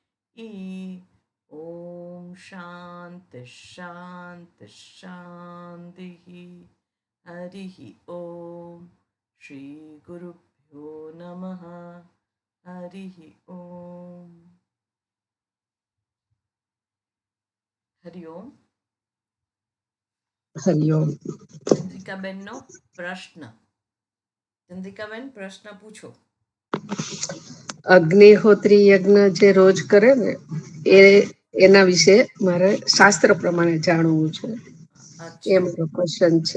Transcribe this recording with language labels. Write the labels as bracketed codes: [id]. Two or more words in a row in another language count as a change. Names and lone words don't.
[sa] ॐ शान्ति शान्ति शान्तिः। हरिः ॐ श्रीगुरुभ्यो नमः। हरिः ॐ। हरि ओम। हरिओम। [gu] ચંદ્રિકાબેનનો પ્રશ્ન. ચંદ્રિકાબેન, પ્રશ્ન પૂછો. અગ્નિહોત્રી યજ્ઞ જે રોજ કરે ને એ હાજી. એના વિશે મારે શાસ્ત્ર પ્રમાણે જાણવું છે, એ અચ્છા, મારો ક્વેશ્ચન છે.